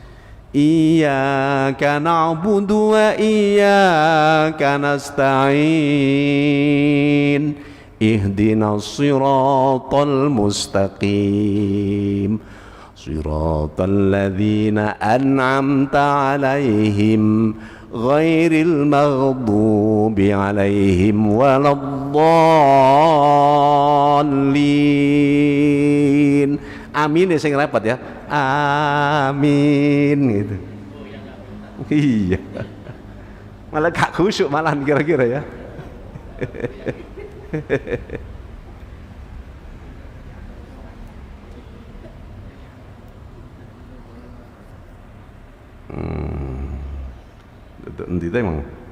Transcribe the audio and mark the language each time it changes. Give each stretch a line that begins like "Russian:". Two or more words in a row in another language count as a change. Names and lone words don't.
Arabic: إياك نعبد وإياك نستعين اهدنا الصراط المستقيم صراط الذين أنعمت عليهم غير المغضوب عليهم ولا الضالين.
Javanese: Amin ya sing repot ya. Amin gitu. Iya. Malah gak khusyuk malah kira-kira ya. Endi ta emang?